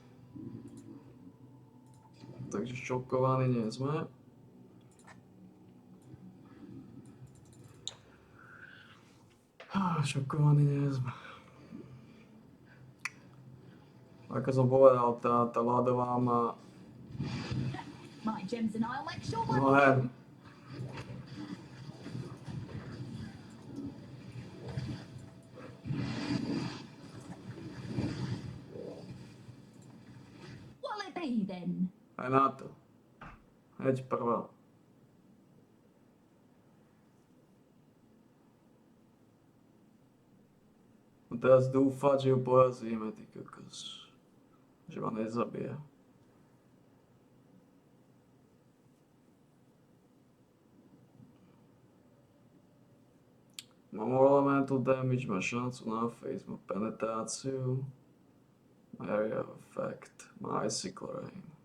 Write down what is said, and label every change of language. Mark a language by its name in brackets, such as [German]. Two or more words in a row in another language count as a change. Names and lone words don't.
[Slovak] Takže šokovaní nie sme. Šokovaní nie sme. Ako som povedal, tá ľadová má... [English] My gems and I'll make sure [Slovak] No ne. [English] What'll it be then? [Slovak] Aj na to. Heď prvá. No teraz dúfať, že ju porazíme, ty kokos. Že ma nezabije. Mám [English] elemental damage, [Slovak] má šancu na face, má penetráciu. [English] Area of effect, [Slovak] má [English] icicle rain.